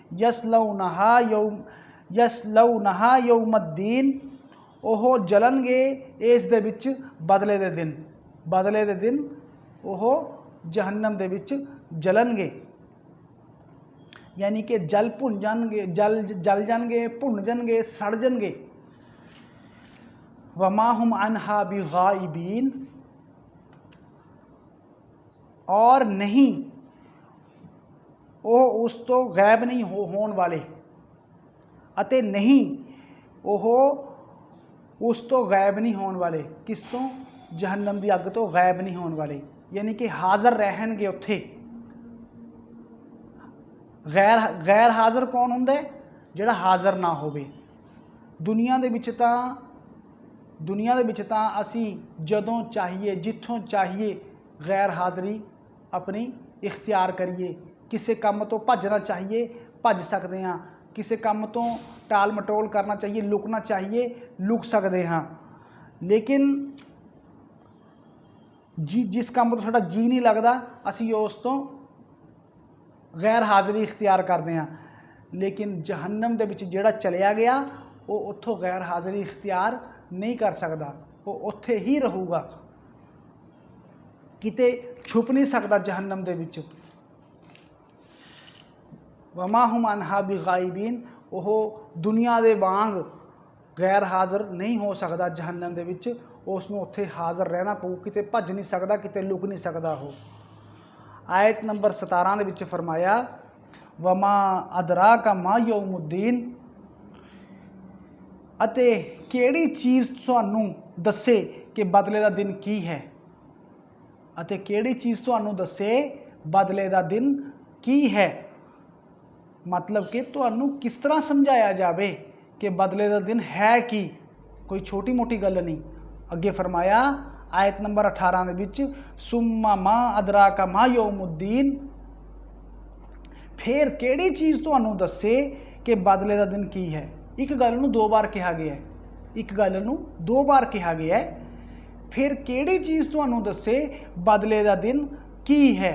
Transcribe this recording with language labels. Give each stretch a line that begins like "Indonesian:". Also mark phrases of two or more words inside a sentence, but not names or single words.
Arabic: يصلونها يوم الدين,
Punjabi: اوہ جلنگے اس دے وچ بدلے دے دن. بدلے دے دن اوہ جہنم دے وچ جلنگے، یعنی کہ جل بھن جانگے، جل جانگے، بھن جانگے، سڑ جانگے.
Arabic: وما هم عنها بغائبين,
Punjabi: اور نہیں وہ اس تو غیب نہیں ہونے والے، اتے نہیں وہ اس تو غیب نہیں ہونے والے. کس تو؟ جہنم کی اگ تو غیب نہیں ہونے والے، یعنی کہ حاضر رہنگے اتھے. غیر حاضر کون ہندا ہے? جہڑا حاضر نہ ہووے۔ دنیا دے وچ تاں اسی جدوں چاہیے جتھوں چاہیے غیر حاضری اپنی اختیار کریے. کسی کام تو بھجنا چاہیے بھج سکتے ہیں، کسی کام تو ٹال مٹول کرنا چاہیے، لکنا چاہیے لک سکتے ہیں. لیکن جس کام تو ساڈا جی نہیں لگتا اسی اس تو غیر حاضری اختیار کرتے ہیں. لیکن جہنم دے وچ جہڑا چلیا گیا وہ اتھوں غیر حاضری اختیار نہیں کر سکتا. وہ اتھے ہی رہوگا، کتے چھپ نہیں سکتا جہنم دے وچ.
Arabic: وما هم عنها بغائبين,
Punjabi: وہ دنیا دے وانگ غیر حاضر نہیں ہو سکتا جہنم دے وچ، اسنوں اتھے حاضر رہنا پؤ، کتے بھج نہیں سکتا، کتے لک نہیں سکتا ہو. آیت نمبر 17 دے وچ فرمایا
Arabic: وما أدراك ما يوم الدين,
Punjabi: اتے کہڑی چیز تہانوں دسے کہ بدلے دا دن کی ہے، اتے کہڑی چیز تہانوں دسے بدلے دا دن کی ہے، مطلب کہ تہانوں کس طرح سمجھایا جائے کہ بدلے دا دن ہے کہ، کوئی چھوٹی موٹی گل نہیں. اگے فرمایا آیت نمبر 18 دے وچ
Arabic: ثم ما أدراك ما يوم الدين,
Punjabi: پھر کہڑی چیز تہانوں دسے کہ بدلے دا دن کی ہے. ایک گل نوں دو بار کہا گیا ہے، ایک گل نوں دو بار کہا گیا ہے، پھر کہڑی چیز تہانوں دسے بدلے دا دن کی ہے.